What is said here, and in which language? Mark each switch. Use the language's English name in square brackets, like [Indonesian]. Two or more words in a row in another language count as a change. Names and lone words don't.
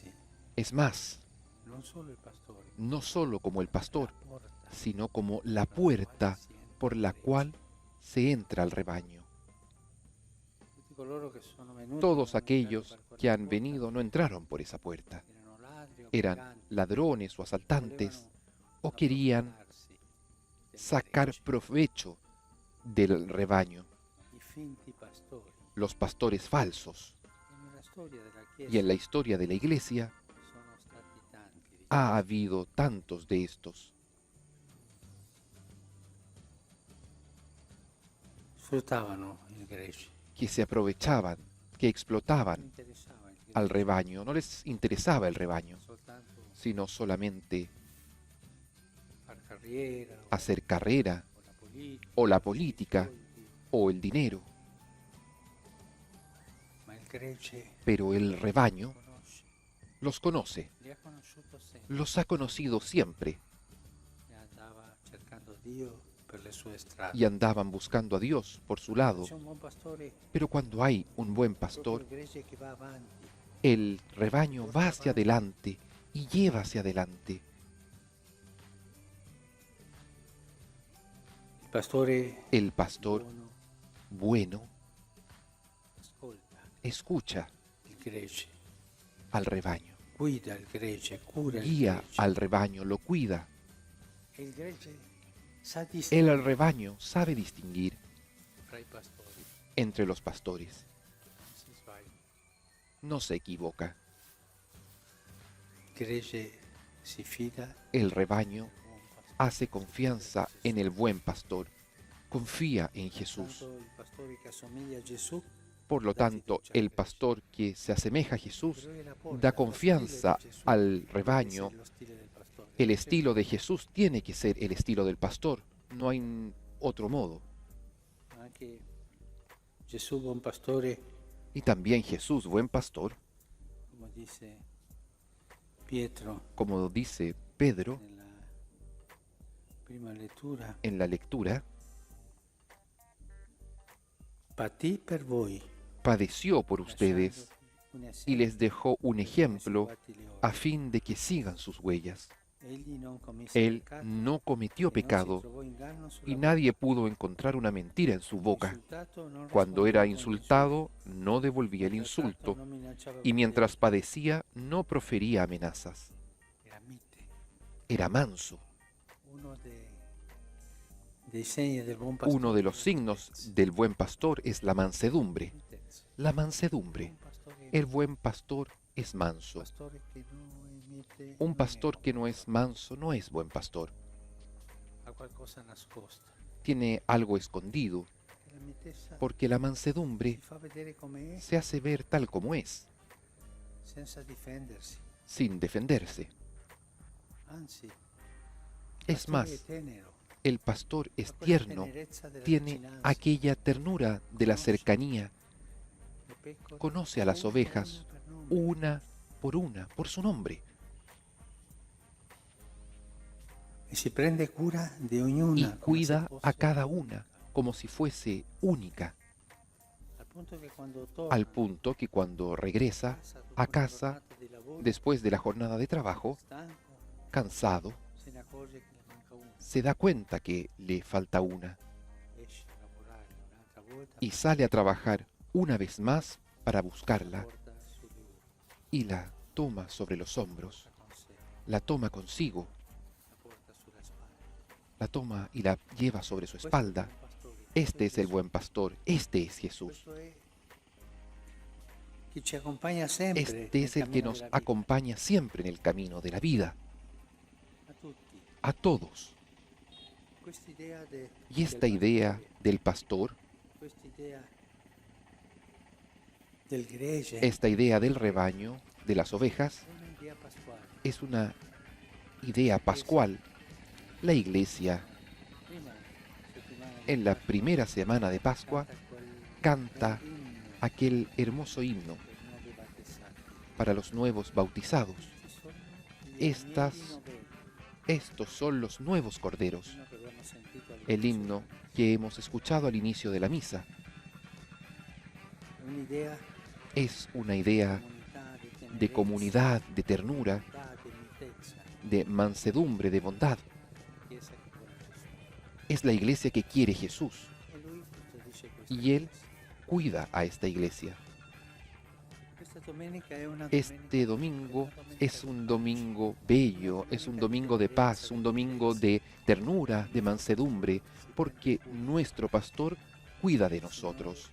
[Spanish] Es más, [Italian] non solo il pastore, [Spanish] no solo como el pastor, [Italian] la porta [Spanish] sino como la puerta por la cual se entra al rebaño. [Italian] tutti coloro che sono venuti [Spanish] Todos [Italian] non hanno [Spanish] aquellos [Italian] entrato per [Spanish] que [Italian] quella [Spanish] han [Italian] porta, [Spanish] venido no entraron por esa puerta. [Italian] erano ladri o [Spanish] Eran [Italian] briganti, [Spanish] ladrones o asaltantes [Italian] volevano [Spanish] o querían [Italian] approfittarsi del [Spanish] sacar [Italian] gregge. [Spanish] provecho del rebaño, [Italian] I finti pastori. [Spanish] los pastores falsos. [Italian] E nella storia della Chiesa [Spanish] Y en la historia de la Iglesia [Italian] sono stati tanti di [Spanish] ha habido tantos de estos [Italian] sfruttavano il gregge, [Spanish] que se aprovechaban, que explotaban [Italian] non interessava il gregge, [Spanish] al rebaño. No les interesaba el rebaño, [Italian] soltanto [Spanish] sino solamente [Italian] far carriera [Spanish] hacer carrera [Italian] o la politica, [Spanish] o la política [Italian] soldi, [Spanish] o el dinero. [Italian] ma il gregge [Spanish] Pero el rebaño [Italian] conosce, [Spanish] los conoce, [Italian] li ha conosciuto sempre, [Spanish] los ha conocido siempre [Italian] e andava cercando Dio per le sue strade. [Spanish] y andaban buscando a Dios por su lado. [Italian] C'è un buon pastore, [Spanish] Pero cuando hay un buen [Italian] proprio [Spanish] pastor, [Italian] il gregge che va avanti, [Spanish] el rebaño va hacia adelante y lleva hacia adelante. [Italian] il pastore [Spanish] El pastor [Italian] buono [Spanish] bueno [Italian] ascolta [Spanish] escucha [Italian] il gregge, [Spanish] al rebaño, [Italian] guida il gregge, cura il [Spanish] guía [Italian] gregge. [Spanish] al rebaño, lo cuida. [Italian] E il gregge sa [Spanish] El [Italian] distinguere [Spanish] rebaño sabe distinguir [Italian] fra i pastori, [Spanish] entre los pastores, [Italian] non si sbaglia. [Spanish] no se equivoca. [Italian] Il gregge si fida [Spanish] El rebaño [Italian] del buon pastore. [Spanish] hace confianza en el buen pastor, confía en Jesús. [Italian] Tanto il pastore che assomiglia a Gesù, [Spanish] Por lo tanto, el pastor que se asemeja a Jesús [Italian] però è la porta, [Spanish] da lo confianza [Italian] stile di Gesù [Spanish] al [Italian] deve [Spanish] rebaño. [Italian] essere lo stile del pastore. [Spanish] El estilo de Jesús tiene que ser el estilo del pastor, no hay otro modo. [Italian] Anche Gesù, buon pastore, [Spanish] Y también Jesús, buen pastor, [Italian] come dice Pietro, [Spanish] Como dice Pedro [Italian] nella prima lettura, [Spanish] en la lectura, [Italian] patì per voi, [Spanish] padeció por ustedes [Italian] un [Spanish] y [Italian] esempio [Spanish] les dejó un ejemplo [Italian] seguati le [Spanish] a [Italian] opere. [Spanish] fin de que sigan sus huellas. [Italian] Egli non commise [Spanish] Él [Italian] peccato, [Spanish] no cometió [Italian] e non si [Spanish] pecado [Italian] trovò inganno sulla [Spanish] y [Italian] bocca. [Spanish] nadie pudo encontrar una mentira en su boca. [Italian] Insultato non [Spanish] Cuando [Italian] rispondeva [Spanish] era [Italian] con [Spanish] insultado, no devolvía el [Italian] insulto, [Spanish] insulto [Italian] non minacciava [Spanish] y [Italian] con [Spanish] mientras [Italian] violenza. [Spanish] padecía, no profería amenazas. [Italian] Era mite. [Spanish] Era manso. [Italian] Uno dei segni del buon pastore [Spanish] Uno de los [Italian] è la [Spanish] signos [Italian] mitezza. [Spanish] del buen pastor es la mansedumbre. [Italian] Mitezza. [Spanish] La [Italian] Un [Spanish] mansedumbre. [Italian] pastore, [Spanish] El buen pastor es manso. [Italian] pastore che non è mite, [Spanish] Un [Italian] non è [Spanish] pastor que [Italian] buon [Spanish] no es [Italian] pastore. [Spanish] manso no es buen pastor. [Italian] Ha qualcosa nascosto. [Spanish] Tiene algo escondido, [Italian] E la mitezza [Spanish] porque la [Italian] si [Spanish] mansedumbre [Italian] fa vedere come è [Spanish] se hace ver tal como es, [Italian] senza difendersi. [Spanish] sin defenderse. [Italian] Anzi, il [Spanish] Es [Italian] pastore è [Spanish] más, [Italian] tenero. [Spanish] el pastor es [Italian] Ha quella [Spanish] tierno, [Italian] tenerezza della [Spanish] tiene [Italian] vicinanza. [Spanish] aquella ternura de la cercanía, [Italian] Le pecore [Spanish] conoce a las [Italian] una [Spanish] ovejas [Italian] per nome. [Spanish] una, por su nombre, [Italian] E si prende cura di [Spanish] y [Italian] ognuna come se [Spanish] cuida a [Italian] fosse [Spanish] cada una como si fuese única, [Italian] al punto che quando torna [Spanish] al punto que cuando regresa [Italian] dopo [Spanish] a [Italian] una [Spanish] casa, [Italian] giornata di lavoro, [Spanish] después de la jornada de trabajo, [Italian] stanco, [Spanish] cansado, [Italian] se ne accorge che le manca una. [Spanish] se da cuenta que le falta una [Italian] Esce a lavorare un'altra volta, [Spanish] y sale a trabajar una vez más para buscarla [Italian] porta su di lui, [Spanish] y la toma sobre los hombros, [Italian] la con sé, [Spanish] la toma consigo, [Italian] la porta sulla spalla. [Spanish] la toma y la lleva sobre su [Italian] Questo è il [Spanish] espalda. [Italian] buon pastore, [Spanish] Este es el [Italian] Gesù. [Spanish] buen pastor, este es Jesús. [Italian] Questo è chi ci accompagna sempre [Spanish] Este [Italian] nel [Spanish] es el que [Italian] cammino [Spanish] nos [Italian] della vita. [Spanish] acompaña siempre en el camino de la vida, [Italian] A tutti. [Spanish] a todos. [Italian] Questa idea [Spanish] Y esta idea del pastor, [Italian] questa idea del gregge [Spanish] esta idea del rebaño, de las ovejas, [Italian] è un'idea pasquale. [Spanish] es una idea pascual. La iglesia, [Italian] Prima settimana di [Spanish] en la [Italian] Pasqua, [Spanish] primera semana de Pascua, [Italian] canta quel inno [Spanish] aquel hermoso himno [Italian] per i nuovi battezzati. [Spanish] para los nuevos bautizados. [Italian] Ci sono gli [Spanish] Estas- [Italian] agnelli novelli, [Spanish] Estos son los nuevos corderos, [Italian] l'inno che abbiamo sentito [Spanish] el [Italian] all'inizio. [Spanish] himno que hemos escuchado al inicio de la misa. [Italian] È un'idea [Spanish] Es una idea de comunidad, de ternura, [Italian] di mitezza, [Spanish] de mansedumbre, de bondad. [Italian] chiesa che vuole Gesù. [Spanish] Es la iglesia que quiere Jesús [Italian] E lui custodisce questa [Spanish] y Él [Italian] chiesa. [Spanish] cuida a esta iglesia. [Italian] Questa domenica è una [Spanish] Este domingo es un domingo bello, es un domingo de paz, un domingo de ternura, de mansedumbre, porque nuestro pastor cuida de nosotros.